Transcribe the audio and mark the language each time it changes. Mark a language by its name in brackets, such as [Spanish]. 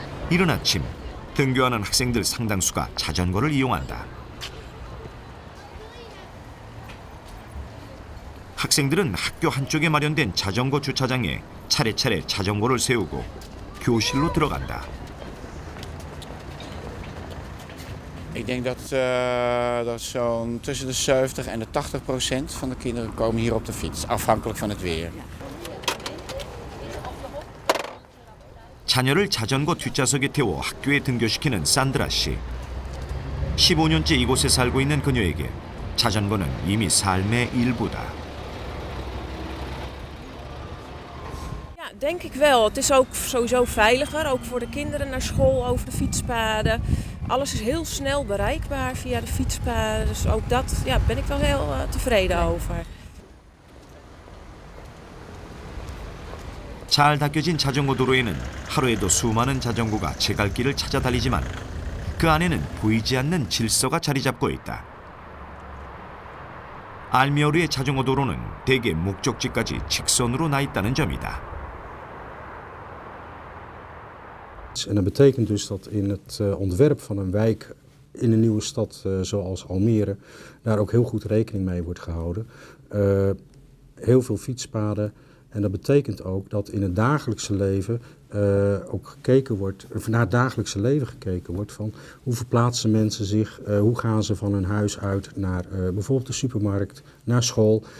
[Korean] 이른 아침 등교하는 학생들 상당수가 자전거를 이용한다. 학생들은 학교 한쪽에 마련된 자전거 주차장에 차례차례 자전거를 세우고 교실로 들어간다. [Dutch] Ik denk dat zo'n tussen de 70 en de 80% van de kinderen komen hier op de fiets, afhankelijk van het weer. [Korean] 자녀를 자전거 뒷좌석에 태워 학교에 등교시키는 산드라 씨. 15년째 이곳에 살고 있는 그녀에게 자전거는 이미 삶의 일부다. [Dutch] Ja, denk ik wel. Het is ook sowieso veiliger, ook voor de kinderen naar school over de fietspaden. Alles is heel snel bereikbaar via de fietspaden. Dus ook dat ben ik wel heel tevreden over. [Korean] 잘 닦여진 자전거 도로에는 하루에도 수많은 자전거가 제갈길을 찾아 달리지만 그 안에는 보이지 않는 질서가 자리 잡고 있다. 알미오르의 자전거 도로는 대개 목적지까지 직선으로 나 있다는 점이다. [Dutch] En dat betekent dus dat in het ontwerp van een wijk in een nieuwe stad zoals Almere daar ook heel goed rekening mee wordt gehouden. Heel veel fietspaden. En dat betekent ook dat in het dagelijkse leven ook gekeken wordt, of naar het dagelijkse leven gekeken wordt van hoe verplaatsen mensen zich, hoe gaan ze van hun huis uit naar bijvoorbeeld de supermarkt, naar school.